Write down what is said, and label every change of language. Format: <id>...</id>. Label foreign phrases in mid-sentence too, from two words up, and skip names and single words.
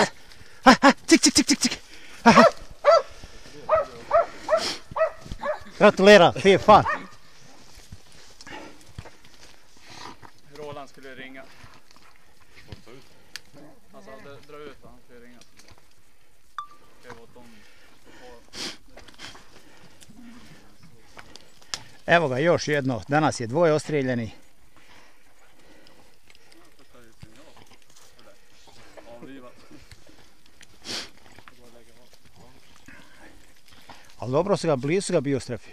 <sv>Sigg! Gratulerar, fy fan! Roland skulle ringa. Alltså, dra ut han skulle ringa.</sv> <bs>Evo ga još jedno, danas je dvoje ostreljeni. Ali dobro su ga, blizu su ga bio strefio.</bs>